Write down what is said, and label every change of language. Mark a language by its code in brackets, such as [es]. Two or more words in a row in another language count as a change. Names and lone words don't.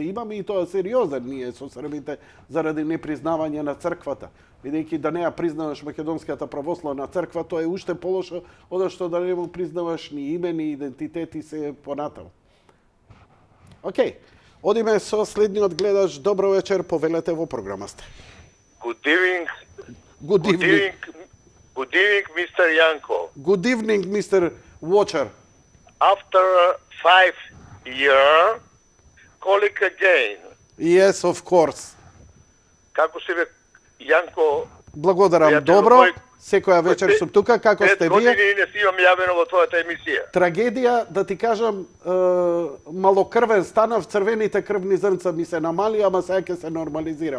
[mk] Имаме и тоа сериозен ние со србите заради непризнавање на црквата. Бидејќи да не ја признаваш Македонската православна црква, тоа е уште полошо од што да не му признаваш ни име, ни идентитет и се понатаму. Океј, одиме со следниот гледач. Добро вечер, повелете во програма сте. [en] Good evening. Good evening. Good evening, Mr. Janko. Good evening, Mr. Watcher. After 5 years, calling again. Yes, of course. [mk] Како си ве, Јанко? Благодарам, добро. Секоја вечер сум тука, како сте 5 години вие? не си имам јавено во твојата емисија. Трагедија, да ти кажам, малокрвен станав, црвените крвни зрнца ми се намали, ама сега ќе се нормализирам.